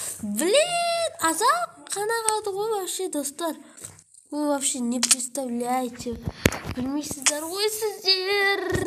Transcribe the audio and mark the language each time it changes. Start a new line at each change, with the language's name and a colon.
Kazakh: Блин, азақ қана қалды ғой вообще, достар.
Russian: Вы вообще не представляете.
Kazakh: Білмейсіздер ғой сіздер.